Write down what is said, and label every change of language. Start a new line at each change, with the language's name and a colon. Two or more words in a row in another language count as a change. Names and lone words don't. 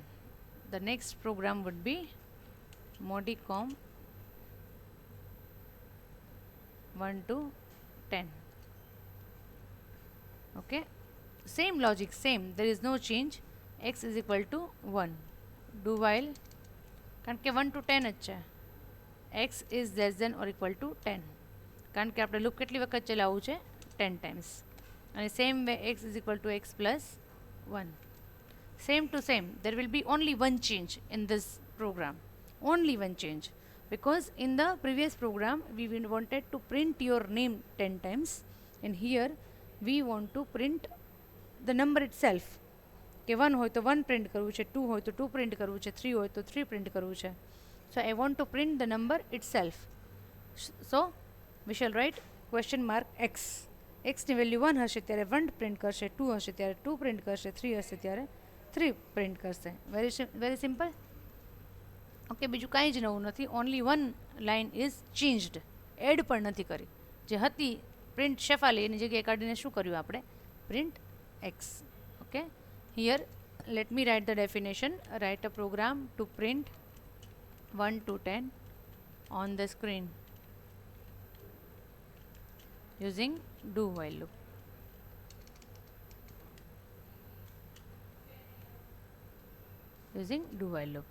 English: The next program would be Modicom 1 to 10. Okay, same logic, same, there is no change. X is equal to 1. Do while,
Gujarati: કારણ કે 1 to 10 જ છે.
English: X is less than or equal to 10.
Gujarati: કારણ કે આપણે લૂપ કેટલી વખત ચલાવવું છે?
English: 10 times. અને same way x is equal to x plus 1. Same to same, there will be only one change in this program. Only one change. Because in the previous program, we wanted to print your name 10 times. And here, we want to print the number itself.
Gujarati: કે 1 હોય તો 1 પ્રિન્ટ કરવું છે, 2 હોય તો 2 પ્રિન્ટ કરવું છે, 3 હોય તો 3 પ્રિન્ટ કરવું છે.
English: So I want to print the number itself. So we shall write question mark x.
Gujarati: x ની વેલ્યુ 1 હશે ત્યારે 1 પ્રિન્ટ કરશે, 2 હશે ત્યારે 2 પ્રિન્ટ કરશે, 3 હશે ત્યારે 3 પ્રિન્ટ કરશે.
English: very simple.
Gujarati: ઓકે, બીજું કાંઈ જ નવું નથી.
English: only one line is changed.
Gujarati: એડ પણ નથી કરી. જે હતી પ્રિન્ટ શેફાલી એની જગ્યાએ કાઢીને શું કર્યું આપણે?
English: print x. ઓકે, here let me write the definition. Write a program to print 1 to 10 on the screen using do while loop. Using do while loop.